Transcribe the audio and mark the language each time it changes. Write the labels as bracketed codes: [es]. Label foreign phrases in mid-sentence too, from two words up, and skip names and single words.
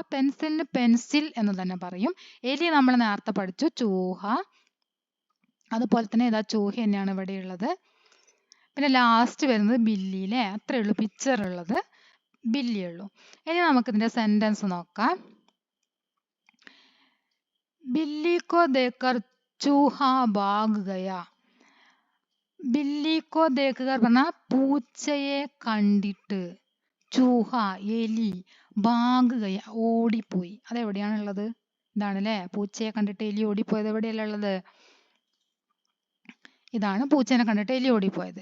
[ml] പെൻസിലിന് പെൻസിൽ എന്ന് തന്നെ പറയും. എലി നമ്മൾ നേരത്തെ പഠിച്ചു, ചൂഹ. അതുപോലെ തന്നെ ഇതാ ചൂഹ തന്നെയാണ് ഇവിടെ ഉള്ളത്. പിന്നെ ലാസ്റ്റ് വരുന്നത് ബില്ലി അല്ലേ? അത്രേ ഉള്ളൂ പിക്ചർ ഉള്ളത്, ബില്ലി ഉള്ളൂ. ഇനി നമുക്ക് ഇതിന്റെ സെന്റൻസ് നോക്കാം. [hi] बिल्ली को देखकर चूहा भाग गया. [ml] ബില്ലിക്കോ ദേക്കുക പറഞ്ഞാൽ പൂച്ചയെ കണ്ടിട്ട്, ചൂഹ എലി, ഭാഗുകയ ഓടിപ്പോയി. അതെവിടെയാണുള്ളത്? ഇതാണ് അല്ലേ? പൂച്ചയെ കണ്ടിട്ട് എലി ഓടിപ്പോയത് എവിടെയല്ല ഉള്ളത്? ഇതാണ് പൂച്ചേനെ കണ്ടിട്ട് എലി ഓടിപ്പോയത്.